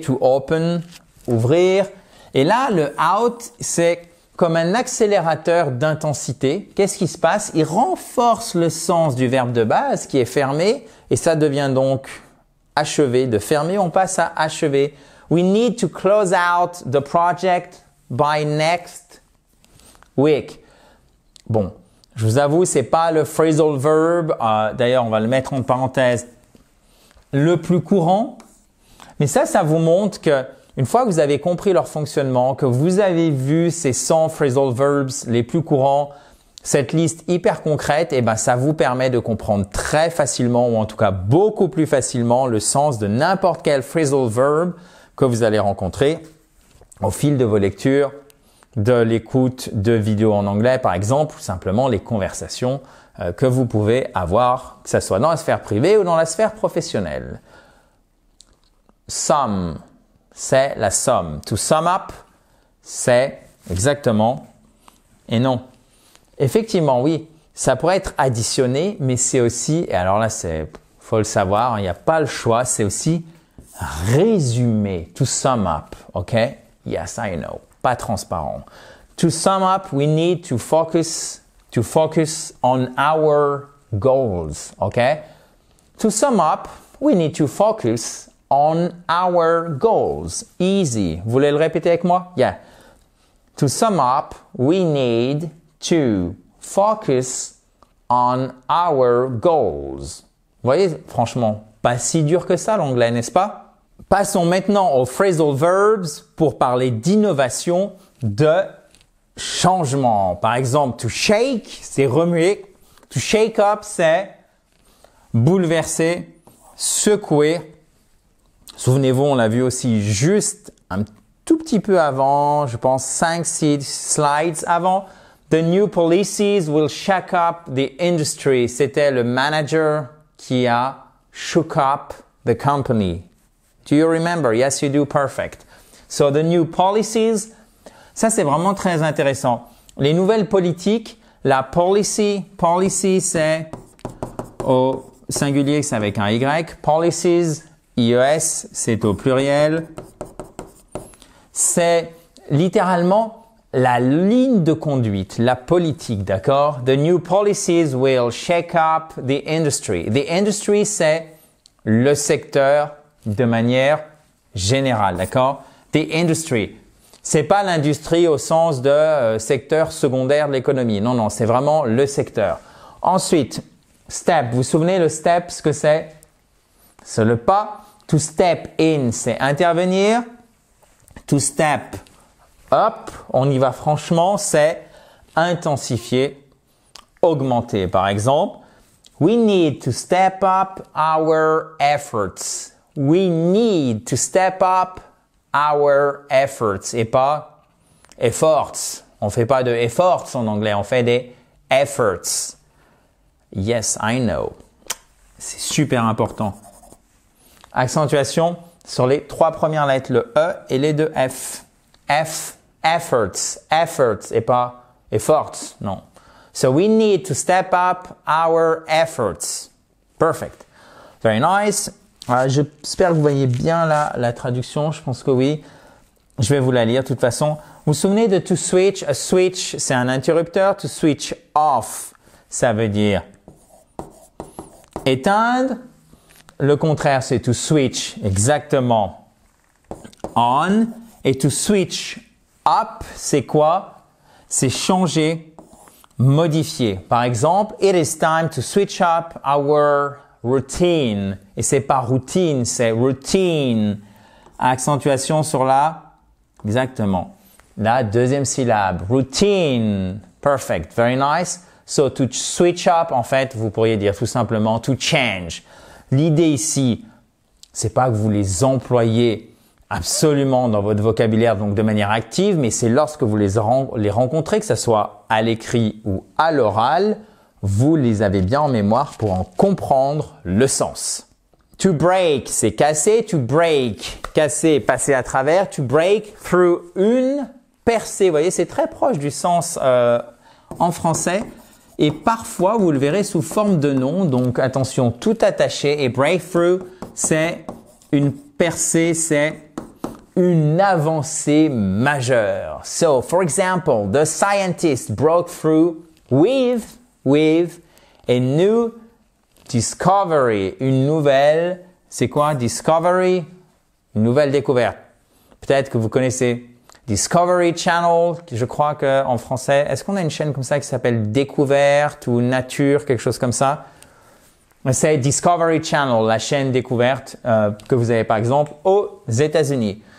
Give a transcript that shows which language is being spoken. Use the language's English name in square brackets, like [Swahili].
[French] To open, ouvrir. Et là, le out, c'est comme un accélérateur d'intensité. Qu'est-ce qui se passe? Il renforce le sens du verbe de base qui est fermé et ça devient donc achever. De fermer, on passe à achever. [English] We need to close out the project by next week. [French] Bon, je vous avoue, c'est pas le phrasal verb. D'ailleurs, on va le mettre en parenthèse. Le plus courant. Mais ça vous montre que une fois que vous avez compris leur fonctionnement, que vous avez vu ces 100 phrasal verbs les plus courants, cette liste hyper concrète, et ben ça vous permet de comprendre très facilement, ou en tout cas beaucoup plus facilement, le sens de n'importe quel phrasal verb que vous allez rencontrer au fil de vos lectures, de l'écoute de vidéos en anglais par exemple, ou simplement les conversations que vous pouvez avoir, que ce soit dans la sphère privée ou dans la sphère professionnelle. sum, c'est la somme. To sum up, c'est exactement, et non. Effectivement, oui, ça pourrait être additionné, mais c'est aussi, et alors là, faut le savoir, il n'y a pas le choix, c'est aussi résumé. [English] To sum up, ok? Yes, I know. [French] Pas transparent. [English] To sum up, we need to focus on our goals, okay? To sum up, we need to focus on our goals. Easy. [French] Vous voulez le répéter avec moi? [English] Yeah. To sum up, we need to focus on our goals. [French] Vous voyez, franchement, pas si dur que ça l'anglais, n'est-ce pas? Passons maintenant aux phrasal verbs pour parler d'innovation, de changement. Par exemple, to shake, c'est remuer. To shake up, c'est bouleverser, secouer. Souvenez-vous, on l'a vu aussi juste un tout petit peu avant, je pense 5-6 slides avant. [English] The new policies will shake up the industry. [French] C'était le manager qui a [English] shook up the company. Do you remember? Yes, you do. Perfect. So the new policies, [French] ça c'est vraiment très intéressant. Les nouvelles politiques, la policy c'est au singulier, c'est avec un Y. Policies, IES, c'est au pluriel. C'est littéralement la ligne de conduite, la politique, d'accord? [English] The new policies will shake up the industry. [French] The industry, c'est le secteur de manière générale, d'accord? The industry. C'est pas l'industrie au sens de secteur secondaire de l'économie. Non, non, c'est vraiment le secteur. Ensuite, step. Vous vous souvenez le step, ce que c'est? C'est le pas. To step in, c'est intervenir. To step up, on y va franchement, c'est intensifier, augmenter. Par exemple, [English] we need to step up our efforts. We need to step up our efforts [French] et pas efforts. On fait pas de efforts en anglais, on fait des efforts. [English] Yes, I know. [French] C'est super important. Accentuation sur les 3 premières lettres, le E et les 2 F. F, efforts, efforts et pas efforts, non. [English] So we need to step up our efforts. Perfect. Very nice. [French] J'espère que vous voyez bien la traduction. Je pense que oui. Je vais vous la lire de toute façon. Vous vous souvenez de to switch? A switch, c'est un interrupteur. To switch off, ça veut dire éteindre. Le contraire, c'est to switch exactement on. Et to switch up, c'est quoi? C'est changer, modifier. Par exemple, [English] it is time to switch up our routine. [French] Et c'est pas routine, c'est routine. Accentuation sur exactement, la deuxième syllabe. [English] Routine. Perfect. Very nice. So to switch up, [French] en fait, vous pourriez dire tout simplement [English] to change. [French] L'idée ici, c'est pas que vous les employez absolument dans votre vocabulaire, donc de manière active, mais c'est lorsque vous les rencontrez, que ce soit à l'écrit ou à l'oral, vous les avez bien en mémoire pour en comprendre le sens. To break, c'est casser. To break, casser, passer à travers. To break through, une percée. Vous voyez, c'est très proche du sens en français. Et parfois, vous le verrez sous forme de nom. Donc, attention, tout attaché. Et breakthrough, c'est une percée, c'est une avancée majeure. [English] So, for example, the scientist broke through with a new discovery. [French] Une nouvelle, c'est quoi? Discovery, une nouvelle découverte. Peut-être que vous connaissez Discovery Channel, je crois qu'en français, est-ce qu'on a une chaîne comme ça qui s'appelle Découverte ou Nature, quelque chose comme ça? C'est Discovery Channel, la chaîne découverte que vous avez par exemple aux États-Unis.